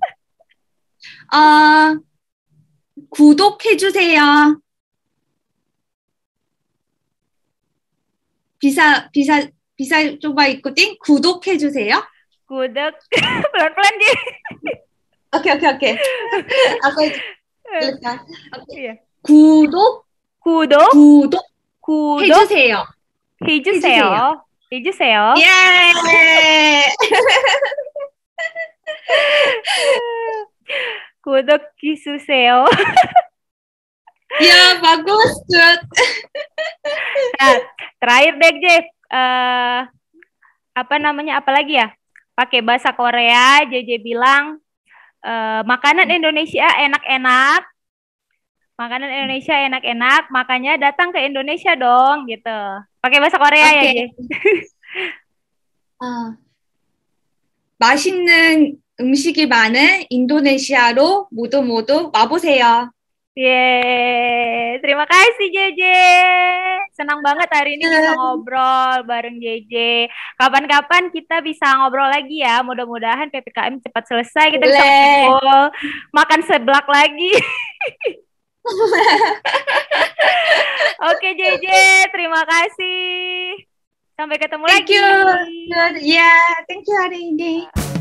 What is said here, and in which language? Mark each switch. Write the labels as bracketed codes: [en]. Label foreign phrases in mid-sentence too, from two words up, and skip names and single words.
[ko] 구독해주세요. [id] bisa coba ikutin [ko] 구독해주세요. [id] Kudet pelan-pelan deh. Oke. Aku tuliskan. Iya. [ko] 구독 해주세요. 해주세요. 예. 구독해주세요. [id] Ya, bagus. Nah, terakhir deh, Jeff. Apalagi ya? Pakai bahasa Korea, JJ bilang, makanan Indonesia enak-enak. Makanan Indonesia enak-enak, makanya datang ke Indonesia dong, gitu. Pakai bahasa Korea ya, J. [ko] 맛있는 음식이 많은 인도네시아로 모두 와보세요. [id] Yeay, terima kasih JJ. Senang banget hari ini bisa ngobrol bareng JJ. Kapan-kapan kita bisa ngobrol lagi ya. Mudah-mudahan PPKM cepat selesai. Kita bisa ngobrol, makan seblak lagi. Oke JJ, terima kasih. Sampai ketemu lagi. [en] Thank you. Yeah, thank you [id] hari ini.